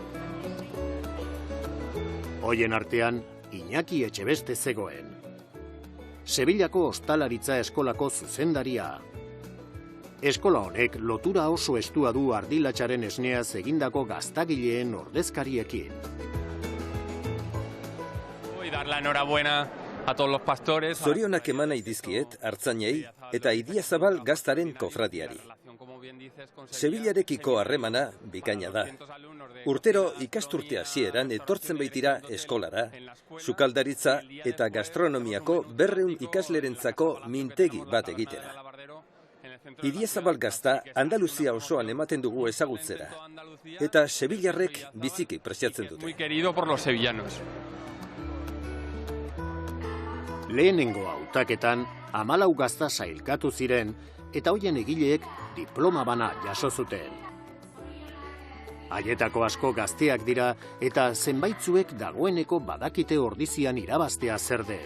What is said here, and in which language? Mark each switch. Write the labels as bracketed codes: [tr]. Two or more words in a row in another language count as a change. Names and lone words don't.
[eu] Hoien artean, Iñaki Etxebeste zegoen. Sevillako Ostalaritza Eskolako zuzendaria. Eskola honek lotura oso estua du ardilatxaren esneaz egindako gaztagileen ordezkariekin. [es] Voy a dar la enhorabuena a todos los pastores. [eu] Zorionak eman nahi dizkiet Artzainei eta Idiazabal gaztaren kofradiari. Sevillarekiko harremana bikaina da. Urtero ikasturte hasieran etortzen baitira eskolara, sukaldaritza eta gastronomiako 200 ikaslerentzako mintegi bat egitera. Idiazabal gazta Andaluzia osoan ematen dugu ezagutzera, eta sevillarrek biziki preziatzen dute. [es] Muy querido por los sevillanos. [eu] Lehenengo hautaketan 14 gazta sailkatu ziren eta hoien egileek diploma bana jaso zuten. Haietako asko gazteak dira eta zenbaitzuek dagoeneko badakite ordizian irabaztea zer den.